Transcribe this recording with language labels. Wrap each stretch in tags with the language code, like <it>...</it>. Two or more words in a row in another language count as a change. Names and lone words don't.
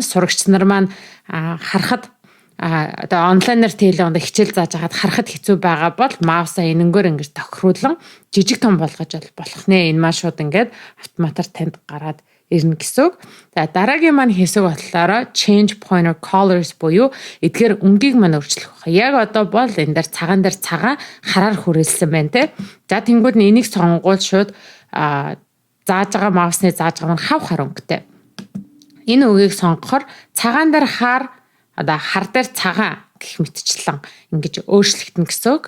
<mn>Сурагч нар маань харахад одоо онлайнаар телевизээр хичээл зааж хагаад харахад хэцүү байгаа бол маусаа энэнгээр ингэж тохируулан жижиг том болгож болох нэ. Энэ маань шууд ингээд автоматар танд гараад ирнэ гэсэн үг. За дараагийн маань хэсэг болохоор</mn> <en>change pointer colors</en> <mn>буюу эдгээр өнгийг маань өөрчлөх байна. Яг одоо бол энэ дээр цагаан хараар хүрээлсэн байна те. За тэнгууд нь энийг сонгуул шууд зааж байгаа маусны зааж байгаа нь хав хар өнгөтэй. Энэ үгийг сонгохоор цагаан дээр одоо хар дээр цагаан гэх мэтчлэн ингэж өөрчлөгдөн гэсэн үг.</mn>